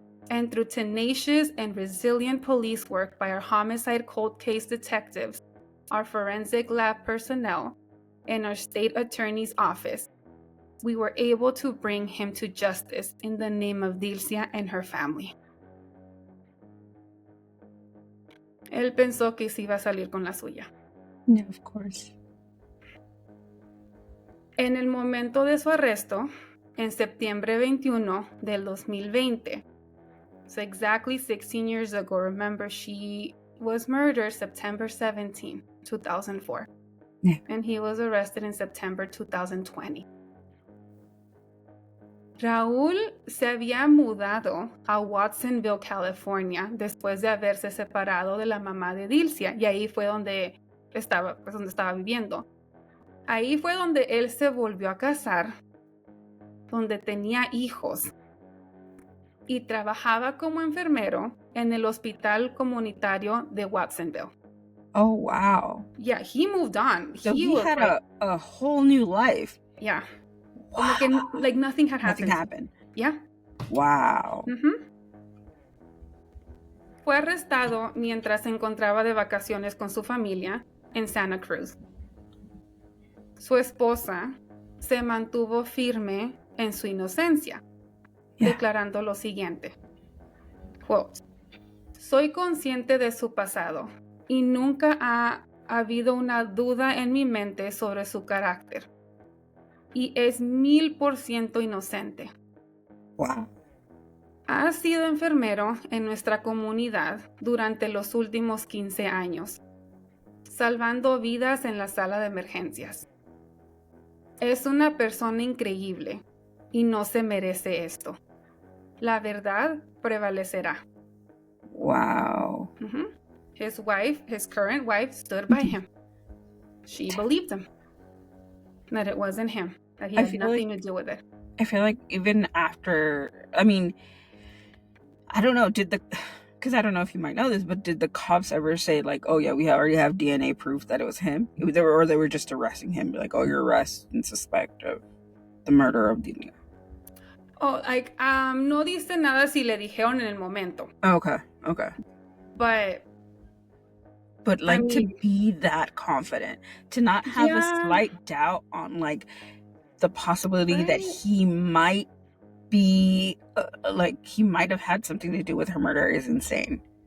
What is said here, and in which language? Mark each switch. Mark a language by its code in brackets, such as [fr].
[en] And through tenacious and resilient police work by our homicide cold case detectives, our forensic lab personnel, and our state attorney's office, we were able to bring him to justice in the name of Dilcia and her family. [es] Él pensó que se iba a salir con la suya. [en] Yeah, of course. [es] En el momento de su arresto, en septiembre 21 del 2020, [en] so exactly 16 years ago, remember, she was murdered September 17, 2004. Yeah. And he was arrested in September 2020. [es] Raúl se había mudado a Watsonville, California, después de haberse separado de la mamá de Dilcia, y ahí fue donde estaba viviendo. Ahí fue donde él se volvió a casar, donde tenía hijos, y trabajaba como enfermero en el hospital comunitario de Watsonville. [en] Oh, wow. Yeah, he moved on. So he had a whole new life. Yeah. Wow. Like nothing had happened. Nothing happened. Yeah. Wow. [es] Fue arrestado mientras se encontraba de vacaciones con su familia en Santa Cruz. su esposa se mantuvo firme en su inocencia, declarando lo siguiente. Quote, soy consciente de su pasado y nunca ha habido una duda en mi mente sobre su carácter. Y es 1000% inocente. [en] Wow. [es] Ha sido enfermero en nuestra comunidad durante los últimos 15 años, salvando vidas en la sala de emergencias. Es una persona increíble y no se merece esto. La verdad prevalecerá. [en] Wow. Mm-hmm. His current wife, stood by him. She believed him. That it wasn't him. That he had nothing to do with it. I feel like even after, I mean, I don't know, because I don't know if you might know this, but did the cops ever say like, oh yeah, we already have DNA proof that it was him? They were just arresting him, like, oh, you're arrested and suspect of the murder of Dilcia. Oh, like, [es] no dice nada si le dijeron en el momento. [en] Okay. But like, I mean, to be that confident, to not have a slight doubt on like the possibility that he might be he might have had something to do with her murder is insane.